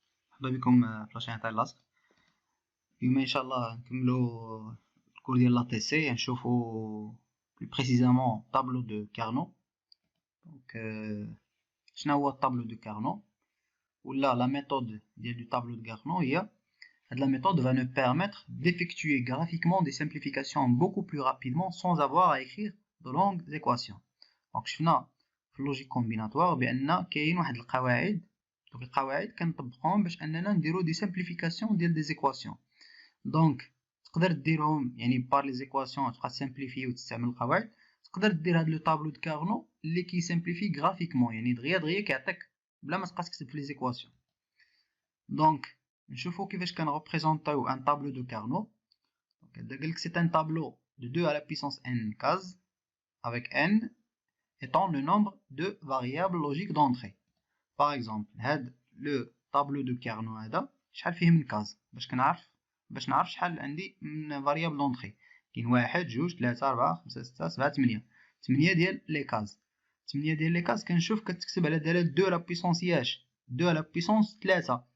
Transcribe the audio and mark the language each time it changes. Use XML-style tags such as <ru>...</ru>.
<ar>مرحبا بكم في لاشين تاع لاصق. اليوم ان شاء الله نكملو الكور ديال لا تي سي، نشوفو بلو بريسيزامون طابلو دو كارنو. دونك شنو هو الطابلو دو كارنو ولا لا méthode</ar> <fr>ديال دو طابلو دو كارنو؟ هي هاد لا méthode va nous permettre d'effectuer graphiquement des simplifications beaucoup plus rapidement sans avoir à écrire de longues équations.</fr> <ar>دونك شفنا في اللوجيك كومبيناتوار بان كاين واحد القواعد، دوك القواعد كنطبقوهم باش اننا نديرو دي سامبليفيكاسيون ديال دي زيكواسيون. دونك تقدر ديرهم يعني بار لي زيكواسيون تبقى سامبليفي وتستعمل القواعد، تقدر دير هاد لو طابلو دو كارنو اللي كي سامبليفي غرافيكمون، يعني دغيا كيعطيك بلا ما تبقى تكتب في لي زيكواسيون. دونك نشوفو كيفاش كنريبريزونطيو ان طابلو دو كارنو. دونك هدا قالك سي ان طابلو</ar> <fr>de 2 à la puissance n cases avec n étant le nombre de variables logiques d'entrée. Par exemple,</fr> <ar>هاد لو طابلو دو كارنو هذا شحال فيه من كاز باش نعرف شحال عندي من فاريابل دونطري. كاين 1 2 3 4 5 6 7 8 ديال لي كاز. 8 ديال لي كاز كنشوف كتكتب على دلاله 2 لا بويسونس ياش 2 لا بويسونس 3.</ar>